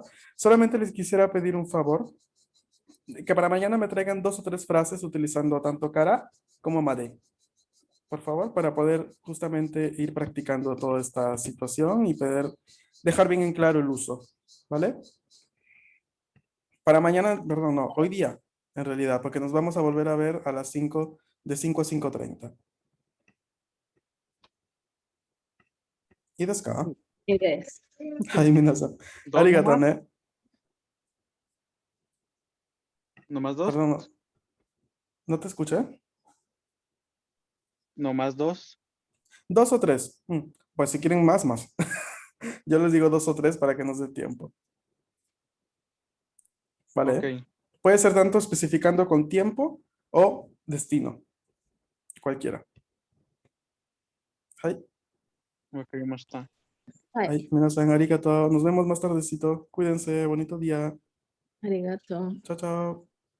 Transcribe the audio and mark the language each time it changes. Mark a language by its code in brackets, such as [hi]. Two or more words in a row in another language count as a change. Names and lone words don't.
[es] Solamente les quisiera pedir un favor, que para mañana me traigan 2 o 3 frases utilizando tanto cara como made, por favor, para poder justamente ir practicando toda esta situación y poder dejar bien en claro el uso, ¿vale? Para mañana, perdón, no, hoy día, en realidad, porque nos vamos a volver a ver a las 5, de 5 a 5:30. [ja] ¿Y ですか? [es] Eres. [ja] はい、皆さん。あ [es] ¿Dos [ja] りがとう [es] nomás? ね。 ¿Nomás dos? Perdón, no te escuché. ¿Nomás dos? 2 o 3. Pues si quieren más, más. Yo les digo 2 o 3 para que nos dé tiempo. Ok, ¿Vale? Puede ser tanto especificando con tiempo o destino. Cualquiera. はい。 ok, más está. はい。 [ja] はい、皆さんありがとう。 [es] Nos vemos más tardecito. Cuídense. Bonito día. ありがとう。 Chao, chao.